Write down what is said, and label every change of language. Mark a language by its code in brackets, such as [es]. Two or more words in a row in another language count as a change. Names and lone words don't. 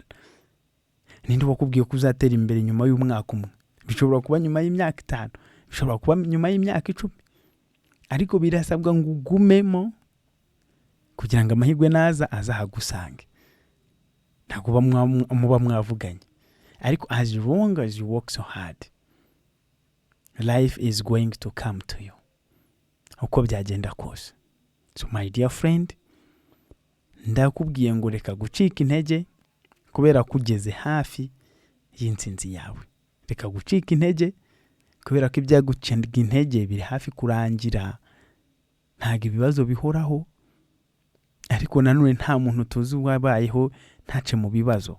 [rw] Ninde wakubwiye ko uzatera imbere nyuma y'umwaka umwe? Bishobora kuba nyuma y'imyaka 5, bishobora kuba nyuma y'imyaka 10, ariko birasabwa ngo ugumemo kugira ngo amahirwe naza azahagusange. Ntabwo muba mwavuganye, ariko [en] as long as you work so hard, life is going to come to you, [rw] uko byagenda kose. [en] So my dear friend, [rw] ndakubwiye ngo reka gucika intege kubera kugeze hafi y'intsinzi yawe. Reka gucika intege kubera ko ibyagucenga intege biri hafi kurangira. Ntabwo ibibazo bihoraho, ariko nanone nta muntu tuzi wabayeho ntace mu bibazo.